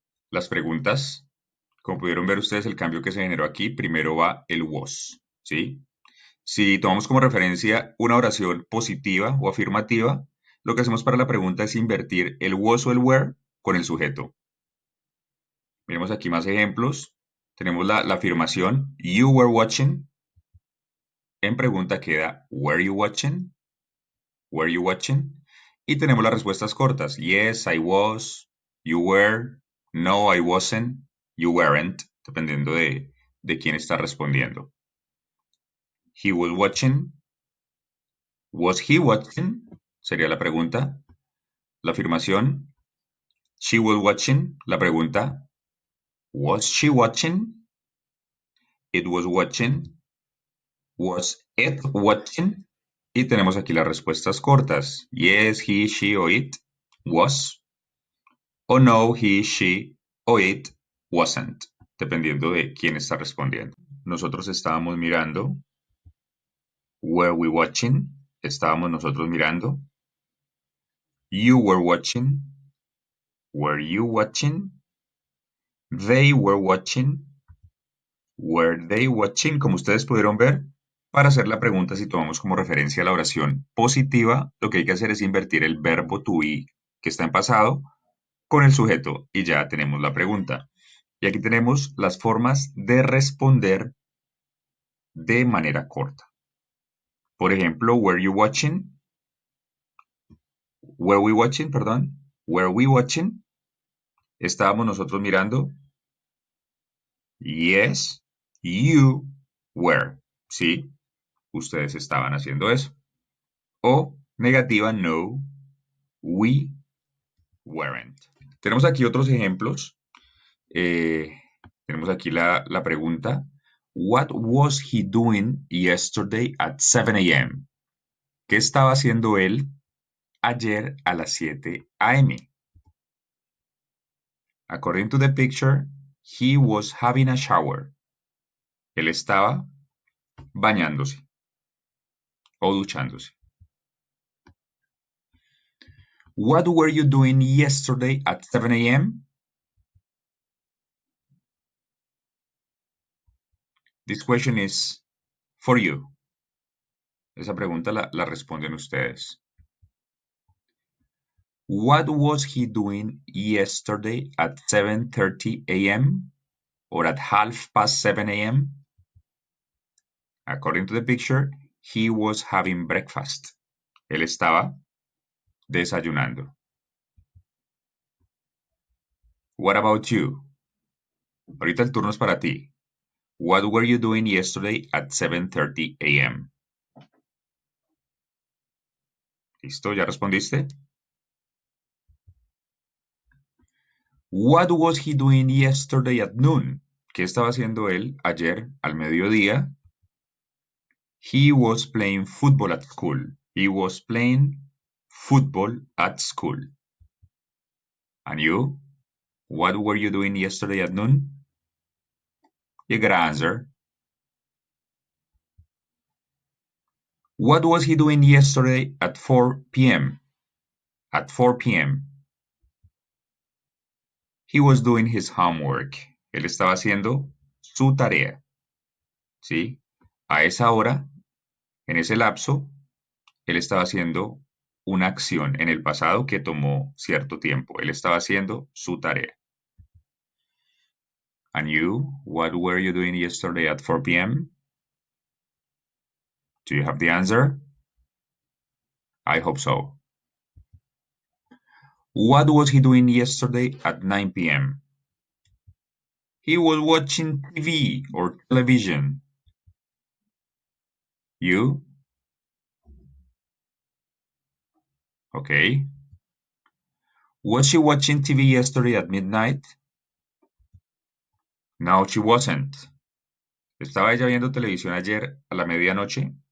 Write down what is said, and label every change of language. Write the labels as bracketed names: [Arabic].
[Spanish] Las preguntas, como pudieron ver ustedes el cambio que se generó aquí, primero va el was, ¿sí? Si tomamos como referencia una oración positiva o afirmativa, lo que hacemos para la pregunta es invertir el was o el were con el sujeto. Miremos aquí más ejemplos. Tenemos la afirmación [English] you were watching. [Spanish] En pregunta queda [English] were you watching? Were you watching? [Spanish] Y tenemos las respuestas cortas. [English] Yes, I was. You were. No, I wasn't. You weren't. [Spanish] Dependiendo de quién está respondiendo. [English] He was watching. Was he watching? [Spanish] Sería la pregunta. La afirmación. [English] She was watching. [Spanish] La pregunta. [English] Was she watching? It was watching. Was it watching? [Spanish] Y tenemos aquí las respuestas cortas. [English] Yes, he, she o it was. [Spanish] O no, [English] he, she o it wasn't, [Spanish] dependiendo de quién está respondiendo. Nosotros estábamos mirando. [English] Were we watching? [Spanish] Estábamos nosotros mirando. [English] You were watching. Were you watching? They were watching. Were they watching? [Spanish] Como ustedes pudieron ver, para hacer la pregunta, si tomamos como referencia la oración positiva, lo que hay que hacer es invertir el verbo to be, que está en pasado, con el sujeto y ya tenemos la pregunta. Y aquí tenemos las formas de responder de manera corta. Por ejemplo, [English] were you watching? Were we watching, perdón. Were we watching? [Spanish] ¿Estábamos nosotros mirando? [English] Yes, you were. [Spanish] Sí, ustedes estaban haciendo eso. O negativa, [English] no, we weren't. [Spanish] Tenemos aquí otros ejemplos. Tenemos aquí la pregunta. [English] What was he doing yesterday at 7 a.m.? [Spanish] ¿Qué estaba haciendo él ayer a las 7 a.m.? [English] According to the picture, he was having a shower. [Spanish] Él estaba bañándose o duchándose. [English] What were you doing yesterday at 7 a.m.? This question is for you. [Spanish] Esa pregunta la responden ustedes. [English] What was he doing yesterday at 7:30 a.m. or at 7:30 a.m.? According to the picture, he was having breakfast. [Spanish] Él estaba desayunando. [English] What about you? [Spanish] Ahorita el turno es para ti. [English] What were you doing yesterday at 7:30 a.m.? [Spanish] ¿Listo? ¿Ya respondiste? [English] What was he doing yesterday at noon? [Spanish] ¿Qué estaba haciendo él ayer al mediodía? [English] He was playing football at school. He was playing football at school. And you? What were you doing yesterday at noon? You gotta answer. What was he doing yesterday at 4 p.m.? At 4 p.m. He was doing his homework. [Spanish] Él estaba haciendo su tarea. ¿Sí? A esa hora, en ese lapso, él estaba haciendo una acción en el pasado que tomó cierto tiempo. Él estaba haciendo su tarea. [English] And you, what were you doing yesterday at 4 p.m.? Do you have the answer? I hope so. What was he doing yesterday at 9 p.m.? He was watching TV or television. You? Okay. Was she watching TV yesterday at midnight? No, she wasn't. [Spanish] ¿Estaba ella viendo televisión ayer a la medianoche?